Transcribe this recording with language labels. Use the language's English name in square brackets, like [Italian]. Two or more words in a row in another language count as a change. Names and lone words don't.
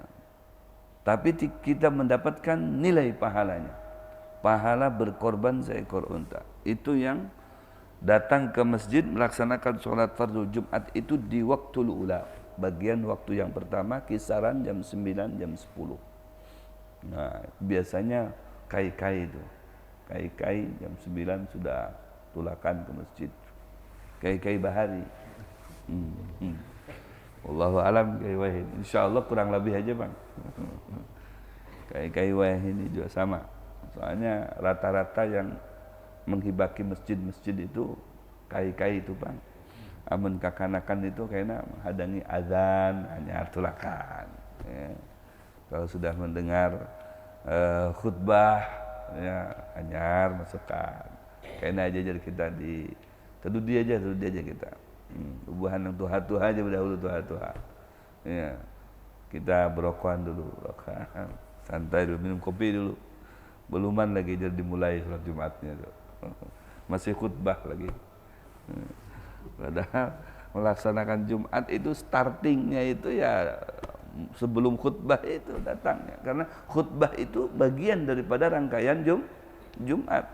[Banjar] Tapi kita mendapatkan nilai pahalanya. Pahala berkorban seekor unta. Itu yang datang ke masjid melaksanakan sholat fardu Jumat itu di waktu ula. Bagian waktu yang pertama kisaran jam 9, jam 10. Nah, biasanya kai-kai itu. Kai-kai jam 9 sudah tulakan ke masjid. Kai-kai bahari. [Arabic] والله أعلم [Banjar] kai wahid. Insyaallah kurang lebih aja bang. Kai wahid ini juga sama. Soalnya rata-rata yang menghibaki masjid-masjid itu kai itu bang. Amun kakanakan itu kayaknya menghadangi azan hanya tulakan. Ya. Kalau sudah mendengar khutbah ya anyar masukkan. Kayaknya aja jadi kita di tedudi aja kita. Ubuhan yang tuha-tuha aja berdahulu tuha-tuha. Ya. Kita berokokan dulu, berokokan. Santai dulu, minum kopi dulu. Beluman lagi jadi dimulai sholat Jumatnya tuh. Masih khutbah lagi. Padahal melaksanakan Jumat itu startingnya itu ya sebelum khutbah itu datangnya. Karena khutbah itu bagian daripada rangkaian Jumat.